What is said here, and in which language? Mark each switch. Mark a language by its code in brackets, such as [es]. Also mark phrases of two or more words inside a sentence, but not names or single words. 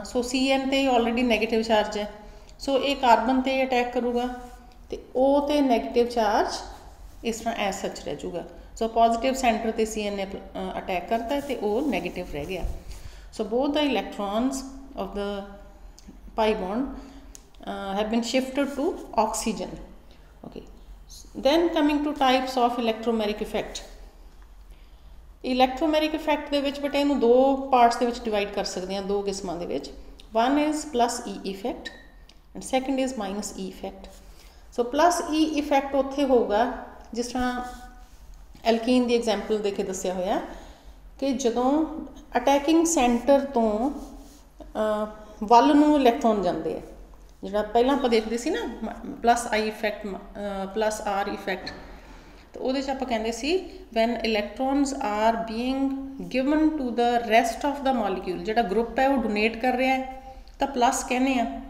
[pa] ਸੋ Cn 'ਤੇ [en] already negative charge [pa] ਹੈ, ਸੋ ਇਹ ਕਾਰਬਨ 'ਤੇ ਅਟੈਕ ਕਰੂਗਾ ਅਤੇ O 'ਤੇ [en] negative charge [pa] ਇਸ ਤਰ੍ਹਾਂ [en] as such [pa] ਰਹਿ ਜੂਗਾ। ਸੋ [en] positive center [pa] 'ਤੇ Cn ਨੇ ਅਟੈਕ ਕਰਤਾ ਅਤੇ O ਨੈਗੇਟਿਵ ਰਹਿ ਗਿਆ। [en] so both the electrons of the pi bond have been shifted to oxygen. Okay, then coming to types of electromeric effect. Electromeric effect [pa] ਦੇ ਵਿੱਚ ਬੇਟਾ ਇਹਨੂੰ ਦੋ ਪਾਰਟਸ ਦੇ ਵਿੱਚ ਡਿਵਾਈਡ ਕਰ ਸਕਦੇ ਹਾਂ, ਦੋ ਕਿਸਮਾਂ ਦੇ ਵਿੱਚ। [en] one is plus E effect and second is minus E effect. so plus E effect [pa] ਉੱਥੇ ਹੋਊਗਾ ਜਿਸ ਤਰ੍ਹਾਂ ਐਲਕੀਨ ਦੀ ਐਗਜ਼ਾਮਪਲ ਦੇ ਕੇ ਦੱਸਿਆ ਹੋਇਆ ਕਿ ਜਦੋਂ [en] attacking center [pa] ਤੋਂ ਵੱਲ ਨੂੰ ਇਲੈਕਟ੍ਰੋਨ ਜਾਂਦੇ ਆ, ਜਿਹੜਾ ਪਹਿਲਾਂ ਆਪਾਂ ਦੇਖਦੇ ਸੀ ਨਾ [en] plus I effect plus R effect, [pa] ਤਾਂ ਉਹਦੇ 'ਚ ਆਪਾਂ ਕਹਿੰਦੇ ਸੀ [en] when electrons are being given to the rest of the molecule, [pa] ਜਿਹੜਾ ਗਰੁੱਪ ਹੈ ਉਹ ਡੋਨੇਟ ਕਰ ਰਿਹਾ ਹੈ ਤਾਂ ਪਲੱਸ ਕਹਿੰਦੇ ਆ